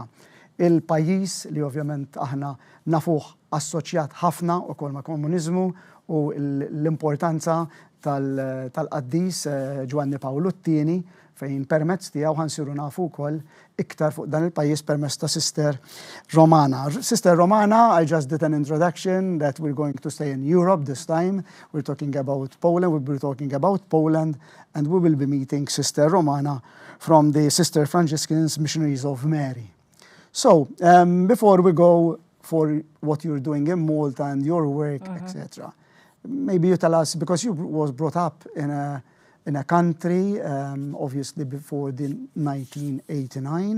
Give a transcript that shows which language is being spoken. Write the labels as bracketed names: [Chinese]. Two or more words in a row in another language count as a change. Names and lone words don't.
[Maltese] Il-pajjiż li ovvjament aħna nafuh assoċjat ħafna ukoll ma' komuniżmu u l-importanza tal-qaddis Ġwanni Pawlu II fejn permezz tiegħu ħansiru nafu wkoll iktar fuq dan il-pajjiż permezz ta' Sister Romana. [English] Sister Romana, I just did an introduction that we're going to stay in Europe this time. We're talking about Poland, we'll be talking about Poland, and we will be meeting Sister Romana from the Sister Franciscans Missionaries of Mary. So, before we go for what you're doing in Malta and your work, etc., maybe you tell us, because you was brought up in a country, obviously before the 1989,